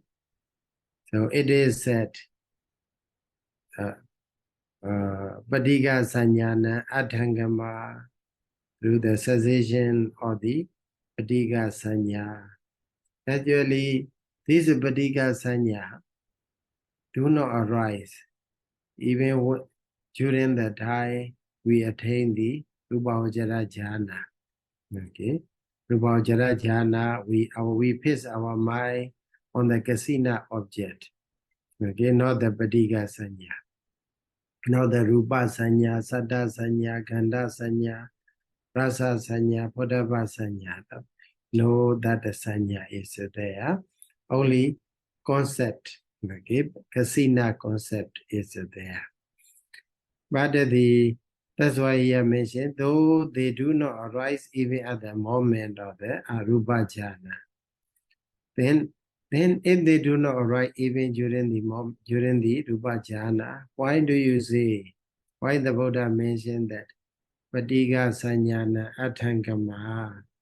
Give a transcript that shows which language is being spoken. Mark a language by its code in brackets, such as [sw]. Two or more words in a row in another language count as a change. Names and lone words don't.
[en] So it is said, [pi] Padika Sanyana Adhangama, [en] through the cessation of the [pi] Padika Sanya. [en] Actually, these [pi] Padika Sanya [en] do not arise even during the time we attain the [pi] Arūpāvacaracitta jhana. [en] Okay? [pi] Arūpāvacaracitta jhana, [en] we fix our mind on the kasina object. Okay, not the [pi] Padika Sanya. [en] Not the [pi] Rupa Sanya, Saddha Sanya, Gandha Sanya, Rasa Sanya, Bodhava Sanya. [en] No, that the Sanya is there. Only concept, okay, kasina concept is there. But that's why he mentioned, though they do not arise even at the moment of the [pi] Arupa jhana, [en] then if they do not arise even during the [pi] Rupa jhana, [en] why do you say, why the Buddha mentioned that [pi] Patika Sanyana Atthangama?